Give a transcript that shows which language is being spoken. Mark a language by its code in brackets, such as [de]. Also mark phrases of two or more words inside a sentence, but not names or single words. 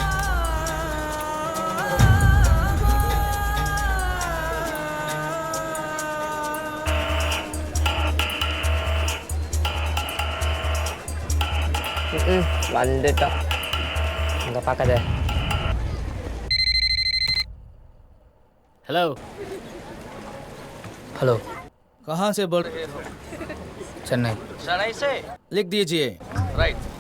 [ta] வந்துட்டோம். அங்கே பார்க்காத. [hi] हेलो [ta] ஹலோ, [hi] कहाँ से बोल रहे हो? [ta] சென்னை. [hi] चेन्नई से लिख दीजिए. राइट.